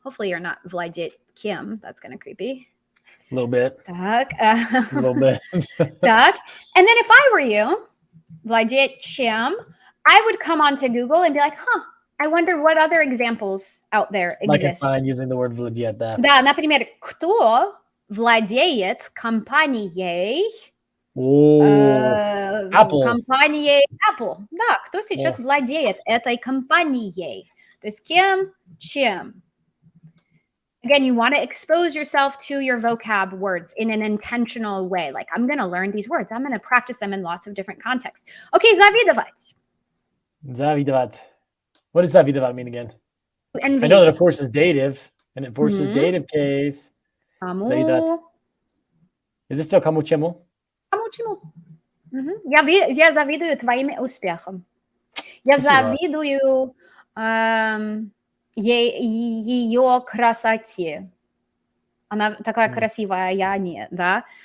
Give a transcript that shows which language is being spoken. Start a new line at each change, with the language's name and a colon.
English: Hopefully you're not
Russian: владеть кем.
English: That's kind of creepy. A little bit.
Russian: Так.
English: A little bit.
Russian: Так.
English: And then if I were you,
Russian: владеть чем,
English: I would come onto Google and be like, I wonder what other examples out there exist. Like using the word владеть.
Russian: Да, например, кто владеет компанией
English: Apple.
Russian: Компанией Apple. Да, кто сейчас владеет этой компанией? То есть кем, чем.
English: Again, you want to expose yourself to your vocab words in an intentional way. Like, I'm going to learn these words. I'm going to practice them in lots of different contexts. Okay,
Russian: завидовать. Завидовать.
English: What does завидовать mean again? Envy. I know that it forces dative, and it forces dative case.
Russian: Кому?
English: Is this still
Russian: кому чему? Кому чему? Я завидую твоим успехам. Я завидую ее красоте. Она такая красивая, а я нет, да?